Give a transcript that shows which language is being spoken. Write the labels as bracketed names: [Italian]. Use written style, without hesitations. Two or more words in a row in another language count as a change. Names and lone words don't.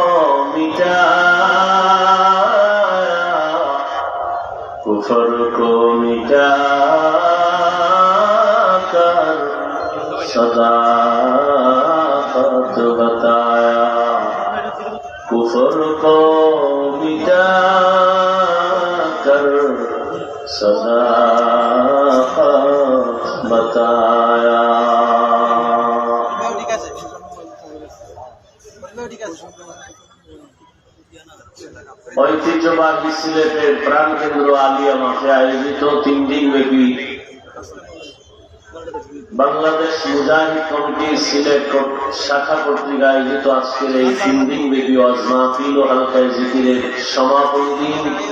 [Urdu] مٹایا، کفر کو مٹا کر صداقت بتایا، کفر کو مٹا کر صداقت بتایا۔ [Bangla] ঐতিহ্যবাহী সিলেটের প্রাণকেন্দ্র আলিয়া মাঠে আয়োজিত 3 দিন ব্যাপী বাংলাদেশ মুজাহিদ কমিটি সিলেট শাখা কর্তৃক আয়োজিত আজকের এই 3 দিন ব্যাপী ওয়াজ মাহফিল ও হালকায়ে জিকিরের সমাপনী দিন